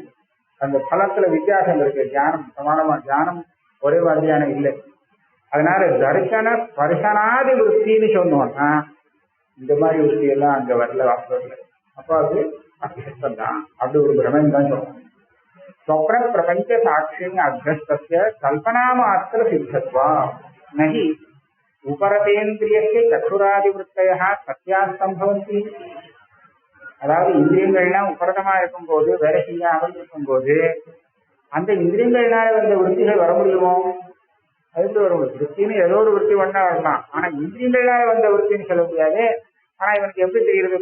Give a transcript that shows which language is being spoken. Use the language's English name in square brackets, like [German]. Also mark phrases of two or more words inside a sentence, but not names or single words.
[Tamil] அந்த பலத்துல வித்தியாசம் இருக்கு. ஞானம் சமானமா, ஞானம் ஒரே மாதிரியான இல்லை. அதனால தரிசன ஸ்பர்சனாதி விருத்தின்னு சொன்னோம்னா இந்த மாதிரி விருத்தி எல்லாம் அங்க வரல, வாஸ்தவத்துல. அப்போ அது அத்தியஸ்தம் தான். அப்படி ஒரு பிரமன் தான் சொல்லணும். [Sanskrit] स्वप्न प्रपंच साक्षी अभ्यस्त कल्पना मात्र सिद्धत्वा नहीं उपरतेन्द्रिय चक्षुरादिवृत्तय सत्या संभवन्ति. [Tamil] அதாவது இந்திரியங்கள்லாம் உபரதமா இருக்கும் போது, வேலை செய்யாமல் இருக்கும் போது அந்த இந்திரியங்கள்னால வந்த விருத்திகள் வர முடியுமோ? அதுக்கு வர முடியும். விருத்தின்னு ஏதோ ஒரு விருத்தி ஒன்றா வரலாம், ஆனா இந்திரியங்கள்னால வந்த விருத்தின்னு சொல்ல முடியாது. ஆனா இவனுக்கு எப்படி தெரியுது?